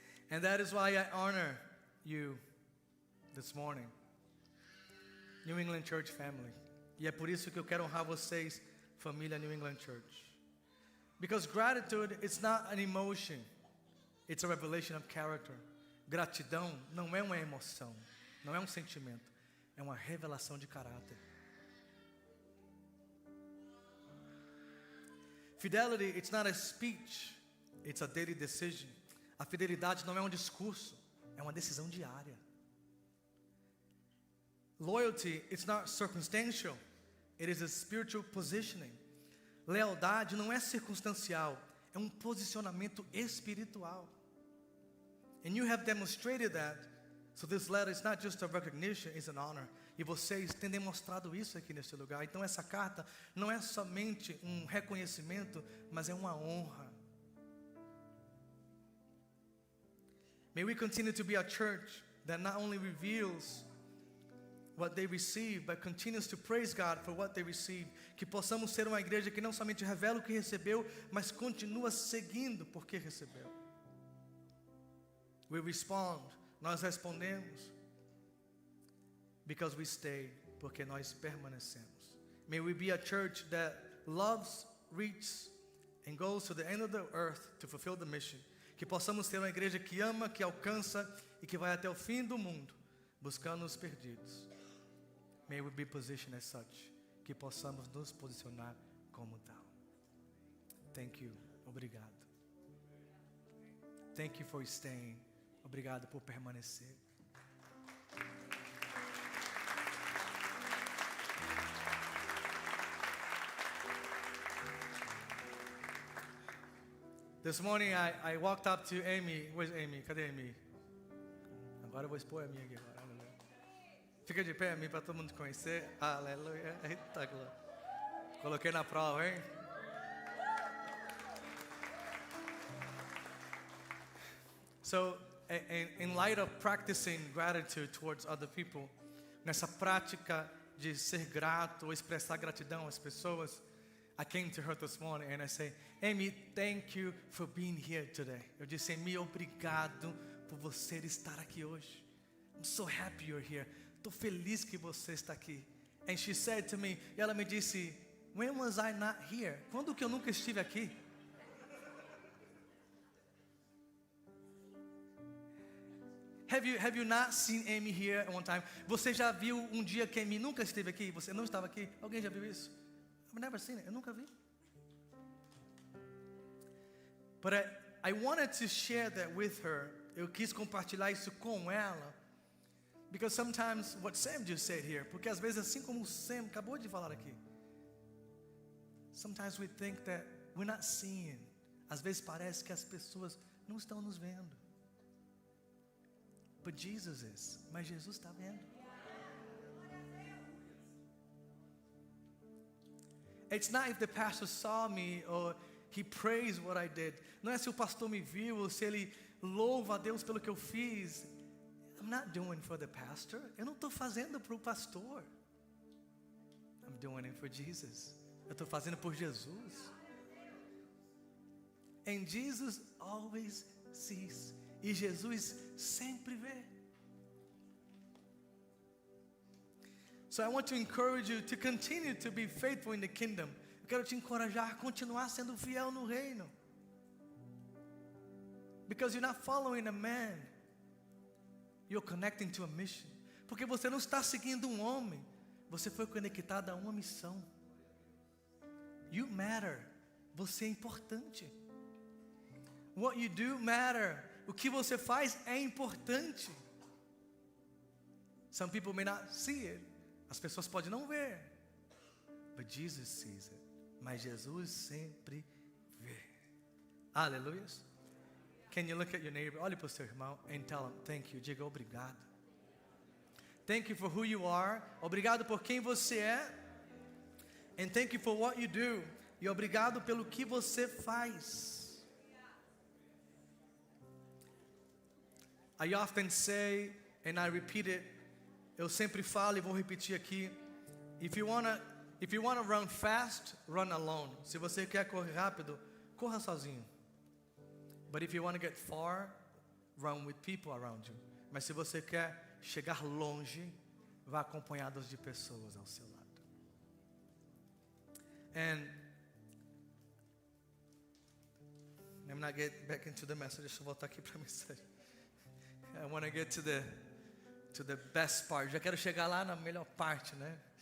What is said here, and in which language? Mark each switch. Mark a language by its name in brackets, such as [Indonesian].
[English] And that is why I honor you this morning, New England Church family. [Portuguese] E é por isso que eu quero honrar vocês, família New England Church. [English] Because gratitude is not an emotion, it's a revelation of character. [Portuguese] Gratidão não é uma emoção, não é um sentimento, é uma revelação de caráter. [English] Fidelity, it's not a speech, it's a daily decision. [Portuguese] A fidelidade não é um discurso, é uma decisão diária. [English] Loyalty, it's not circumstantial, it is a spiritual positioning. [Portuguese] Lealdade não é circunstancial, é um posicionamento espiritual. [English] And you have demonstrated that, so this letter is not just a recognition, it's an honor. [Portuguese] E vocês têm demonstrado isso aqui neste lugar. Então essa carta não é somente um reconhecimento, mas é uma honra. [English] May we continue to be a church that not only reveals what they receive, but continues to praise God for what they receive. [Portuguese] Que possamos ser uma igreja que não somente revela o que recebeu, mas continua seguindo porque recebeu. [English] We respond, [Portuguese] nós respondemos, [English] because we stay, [Portuguese] porque nós permanecemos. [English] May we be a church that loves, reaches, and goes to the end of the earth to fulfill the mission. [Portuguese] Que possamos ser uma igreja que ama, que alcança e que vai até o fim do mundo, buscando os perdidos. [English] May we be positioned as such. [Portuguese] Que possamos nos posicionar como tal. [English] Thank you. [Portuguese] Obrigado. [English] Thank you for staying. [Portuguese] Obrigado por permanecer. [English] This morning I walked up to Amy. Where's Amy? [Portuguese] Cadê Amy? Agora eu vou expor a minha aqui agora. Aleluia. Fica de pé, Amy, para todo mundo conhecer. Aleluia. Eita, glória. Coloquei na prova, hein? [English] So, in light of practicing gratitude towards other people, [Portuguese] nessa prática de ser grato ou expressar gratidão às pessoas, [English] I came to her this morning and I say, Amy, thank you for being here today. [Portuguese] Eu disse, Amy, obrigado por você estar aqui hoje. [English] I'm so happy you're here. [Portuguese] Estou feliz que você está aqui. [English] And she said to me, [Portuguese] e ela me disse, [English] when was I not here? [Portuguese] Quando que eu nunca estive aqui? [English] Have you not seen Amy here at one time? [Portuguese] Você já viu um dia que Amy nunca esteve aqui? Você não estava aqui? Alguém já viu isso? [English] I've never seen it. [Portuguese] Eu nunca vi. [English] But I wanted to share that with her. [Portuguese] Eu quis compartilhar isso com ela. [English] Because sometimes what Sam just said here, [Portuguese] porque às vezes assim como o Sam acabou de falar aqui, [English] sometimes we think that we're not seeing. [Portuguese] Às vezes parece que as pessoas não estão nos vendo. [English] But Jesus is. [Portuguese] Mas Jesus está vendo. [English] It's not if the pastor saw me or he praised what I did. [Portuguese] Não é se o pastor me viu ou se ele louva a Deus pelo que eu fiz. [English] I'm not doing for the pastor. [Portuguese] Eu não estou fazendo para o pastor. [English] I'm doing it for Jesus. [Portuguese] Eu estou fazendo por Jesus. [English] And Jesus always sees. [Portuguese] E Jesus sempre vê. [English] So I want to encourage you to continue to be faithful in the kingdom. [Portuguese] Eu quero te encorajar a continuar sendo fiel no reino. [English] Because you're not following a man. You're connecting to a mission. [Portuguese] Porque você não está seguindo um homem. Você foi conectado a uma missão. [English] You matter. [Portuguese] Você é importante. [English] What you do matter. [Portuguese] O que você faz é importante. [English] Some people may not see it. [Portuguese] As pessoas podem não ver. [English] But Jesus sees it. [Portuguese] Mas Jesus sempre vê. Aleluia. [English] Can you look at your neighbor? [Portuguese] Olhe para o seu irmão [English] and tell him, thank you. [Portuguese] Diga obrigado. [English] Thank you for who you are. [Portuguese] Obrigado por quem você é. [English] And thank you for what you do. [Portuguese] E obrigado pelo que você faz. [English] I often say, and I repeat it, [Portuguese] eu sempre falo e vou repetir aqui, [English] if you wanna run fast, run alone. [Portuguese] Se você quer correr rápido, corra sozinho. [English] But if you want to get far, run with people around you. [Portuguese] Mas se você quer chegar longe, vá acompanhado de pessoas ao seu lado. [English] And I'm not getting back into the message. [Portuguese] Deixa eu voltar aqui para a mensagem. [English] I want to get to the best part. [Portuguese] Já quero chegar lá na melhor parte, né?